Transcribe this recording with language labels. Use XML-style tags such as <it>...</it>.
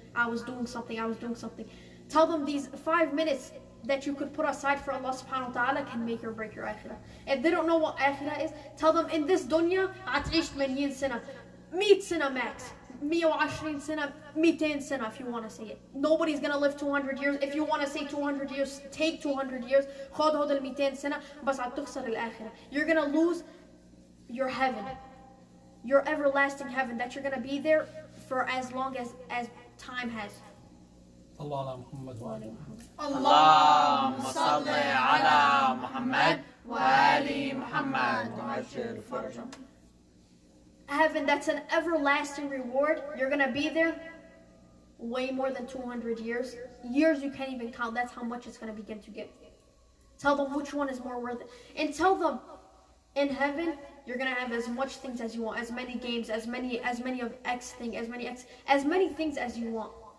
<en>I was doing something. Tell them these 5 minutes that you could put aside for Allah subhanahu wa ta'ala can make or break your akhirah. If they don't know what akhirah is, tell them in this dunya,</en> <ar>هتعيش 80 سنة, 100 سنة max, 120 سنة, 200 سنة</ar> <en>if you want to say it. Nobody's going to live 200 years. If you want to say 200 years, take 200 years.</en> <ar>خد هذا 200 سنة, بس هتخسر الآخرة.</ar> <en>You're going to lose your heaven, your everlasting heaven, that you're going to be there for as long as time has.</en> <ar>اللهم محمد وآل محمد. اللهم صل على محمد وآل محمد وعجل فرجهم.</ar> <en>Heaven, that's an everlasting reward. You're going to be there way more than 200 years. Years you can't even count. That's how much it's going to begin to give. Tell them which one is more worth it. And tell them, in heaven, you're going to have as much things as you want, as many games, as many of X thing, as many things as you want.</en>